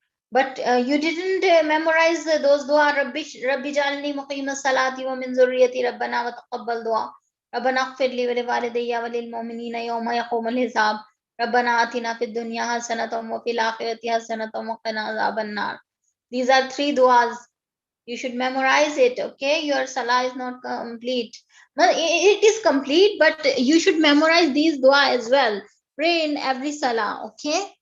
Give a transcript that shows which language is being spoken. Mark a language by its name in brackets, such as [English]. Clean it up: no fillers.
[English] But you didn't memorize those dua. [Arabic] Rabbi jalni muqima salati wa min zurriyati rabbana wa taqabbal dua. ربنا اغفر لي ولوالدي وللمؤمنين يوم يقوم الحساب ربنا آتنا في الدنيا حسنة وفي الآخرة حسنة وقنا عذاب النار. [English] These are 3 duas. You should memorize it, okay? Your salah is not complete. Well, it is complete, but you should memorize these dua as well. Pray in every salah, okay?